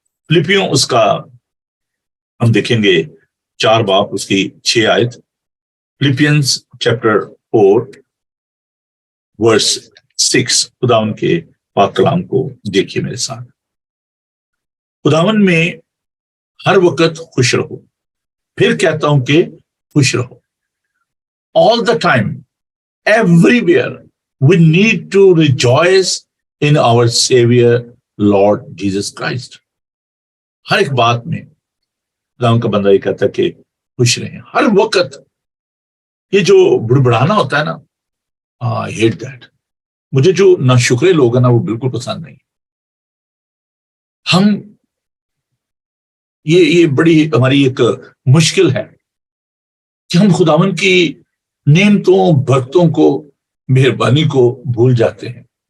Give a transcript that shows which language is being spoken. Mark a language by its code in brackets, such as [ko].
[ur] فلپیوں اس کا ہم دیکھیں گے 4 باب اس کی 6 آیت. فلپینز چیپٹر 4 ورس 6. خداوند کے پاک کلام کو دیکھیے میرے ساتھ. خداوند میں ہر وقت خوش رہو. پھر کہتا ہوں کہ خوش رہو. [en] All the time, everywhere, we need to rejoice in our Savior, Lord Jesus Christ. [ur] ہر ایک بات میں خداوند کا بندہ یہ کہتا ہے کہ خوش رہیں ہر وقت. یہ جو بڑبڑانا ہوتا ہے نا، [en] I hate that. [ur] مجھے جو ناشکرے لوگ ہیں نا وہ بالکل پسند نہیں. ہم یہ بڑی ہماری ایک مشکل ہے کہ ہم خداوند کی نعمتوں، برکتوں کو، مہربانی کو بھول جاتے ہیں.